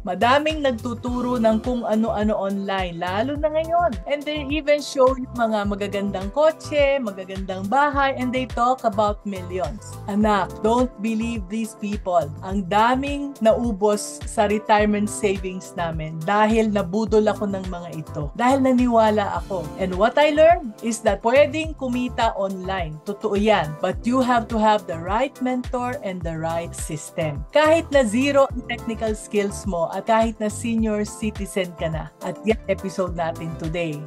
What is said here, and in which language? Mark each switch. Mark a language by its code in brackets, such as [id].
[tl] Madaming nagtuturo ng kung ano-ano online, lalo na ngayon. [en] And they even show you [tl] mga magagandang kotse, magagandang bahay, [en] and they talk about millions. Anak, don't believe these people. [tl] Ang daming naubos sa retirement savings namin dahil nabudol ako ng mga ito. Dahil naniwala ako. [en] And what I learned is that [tl] pwedeng kumita [en] online. [tl] Totoo yan. [en] But you have to have the right mentor and the right system. [tl] Kahit na zero ang technical skills mo at kahit na senior citizen ka na. At yan episode natin today.